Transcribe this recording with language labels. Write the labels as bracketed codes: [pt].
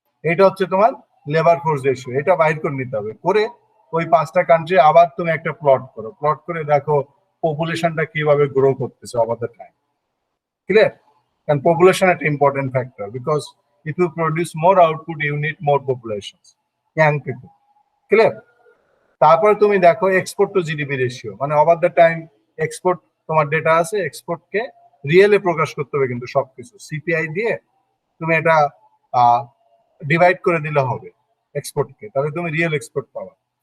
[bn] এটা হচ্ছে তোমার লেবার ফোর্স রেশিও। এটা বাইর করে নিতে হবে, করে ওই 5টা কান্ট্রি আবার তুমি একটা প্লট করো, প্লট করে দেখো পপুলেশনটা কিভাবে গ্রো করতেছে over the time. [en] Clear? And population is an important factor because if you produce more output, you need more populations, young people. Clear? [bn] তারপর তুমি দেখো এক্সপোর্ট টু জিডিপি রেশিও, মানে ওভার দ্য টাইম এক্সপোর্ট তোমার data আছে, এক্সপোর্টকে রিয়েলে প্রকাশ করতে হবে কিন্তু সবকিছু সিপিআই দিয়ে তুমি এটা ডিভাইড করে দিলে হবে এক্সপোর্টকে, তাহলে তুমি রিয়েল এক্সপোর্ট পাবা।